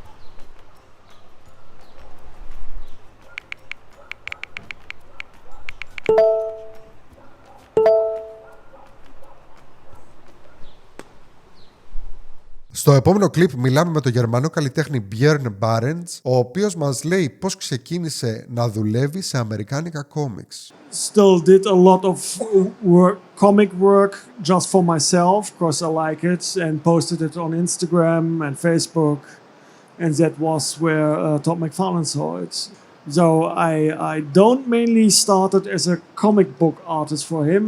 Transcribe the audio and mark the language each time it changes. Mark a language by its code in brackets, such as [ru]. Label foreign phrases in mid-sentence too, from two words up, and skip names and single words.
[el] Στο επόμενο κλιπ μιλάμε με τον γερμανό καλλιτέχνη Bjorn Barrends, ο οποίος μας λέει πώς ξεκίνησε να δουλεύει σε αμερικάνικα κόμιξ. [en] Still did a lot of comic work just for myself, because I like it, and posted it on Instagram and Facebook, and that was where Todd McFarlane saw it. So I don't mainly started as a comic book artist for him.